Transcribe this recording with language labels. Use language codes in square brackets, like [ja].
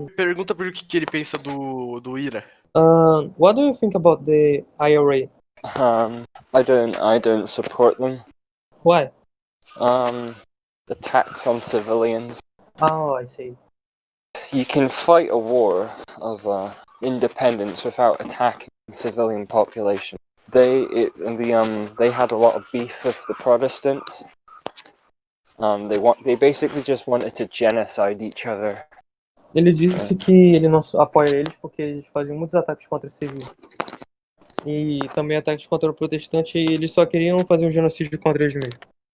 [pt] Pergunta por que ele pensa do IRA. [en] What do you think about the IRA? I don't support them. Why? The tax on civilians. Oh, I see. You can fight a war of independence without attacking the civilian population. They had a lot of beef with the Protestants. They basically just wanted to genocide each other. [pt] Ele disse que ele não apoia eles porque eles faziam muitos ataques contra civis. E também ataques contra o protestante, e eles só queriam fazer um genocídio contra eles mesmos.